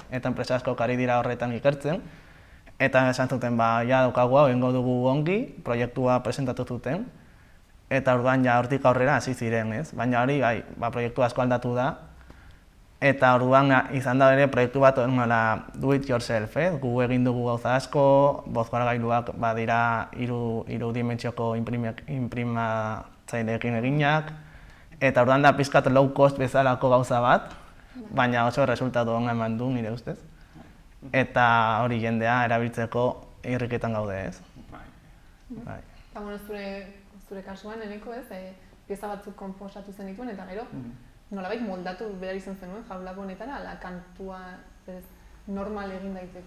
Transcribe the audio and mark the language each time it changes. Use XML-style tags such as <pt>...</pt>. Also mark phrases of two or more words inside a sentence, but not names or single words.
<eu>Eta enpresa asko ari dira horretan ikertzen. Eta esan zuten, ja daukagu hau, egingo dugu ongi, proiektua presentatu zuten. Eta orduan hortik aurrera hasi ziren, ez? Baina hori, proiektu asko aldatu da. Eta orduan izan da ere proiektu bat</eu> <en>do it yourself,</en> <eu>gu egin dugu gauza asko, bozgoragailuak badira 3 dimentsioko inprimatzaileekin eginak, eta orduan da pixkat</eu> <en>low cost</en> <eu>bezalako gauza bat, baina oso resultatu ona eman du nire ustez. Eta hori jendea erabiltzeko irriketan gaude, ez? Eta, zure kasuan, Eneko, ez? Pieza batzuk konposatu zenituen, eta gero, nolabait moldatu behar izan zenuen Jaulab honetara, ala kantua normal egin daiteke.</eu>